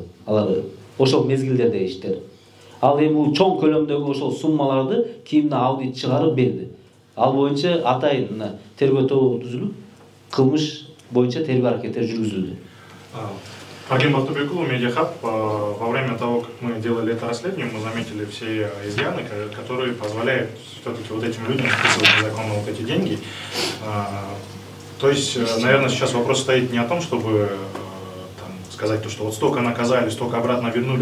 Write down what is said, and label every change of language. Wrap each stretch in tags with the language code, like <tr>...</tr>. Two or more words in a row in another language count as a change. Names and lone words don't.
<ky>Алар ошол мезгилдердеги иштер. Ал эми бул чоң көлөмдөгү ошол суммаларды кийин аудит чыгарып берди. Ал боюнча атайын тергөө тобу түзүлүп, кылмыш боюнча тергөө аракеттери жүргүзүлдү. Агим Бактубекулу, Медиахаб.</ky> <ru>Во время того, как мы делали это расследование, мы заметили все изъяны, которые позволяют все-таки вот этим людям списывать незаконно вот эти деньги. То есть, наверное, сейчас вопрос стоит не о том, чтобы там, сказать, что вот столько наказали, столько обратно вернули.</ru>